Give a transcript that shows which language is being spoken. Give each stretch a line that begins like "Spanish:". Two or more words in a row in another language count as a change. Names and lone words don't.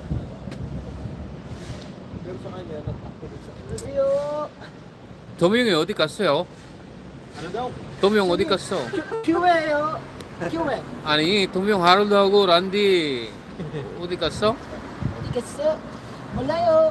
Filipino: Pero sa kanya, nag-activate siya. Review.
Korean: 도명이 어디 갔어요?
Filipino: Ano daw?
Korean: 도명 어디 갔어? Q&A요. Q&A. 아니 도명 하루하고 란디 어디 갔어?
Filipino: Hindi kasi. Malayo.